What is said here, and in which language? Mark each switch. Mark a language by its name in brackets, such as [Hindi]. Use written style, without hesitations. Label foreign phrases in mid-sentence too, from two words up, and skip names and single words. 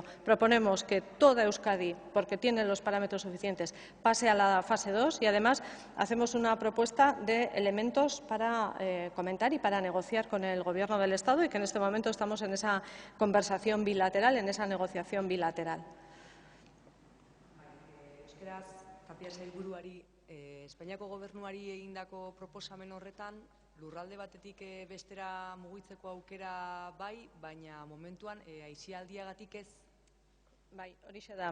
[Spanish] Proponemos que toda Euskadi, porque tiene los parámetros suficientes, pase a la fase 2 y además hacemos una propuesta de elementos para comentar y para negociar con el Gobierno del Estado y que en este momento estamos en esa conversación bilateral, en esa negociación bilateral. [Basque] Tapia sailburuari Espainiako gobernuari egindako proposamen horretan lurralde batetik bestera mugitzeko aukera bai, baina momentuan aisialdiagatik ez. Bai, horixe da.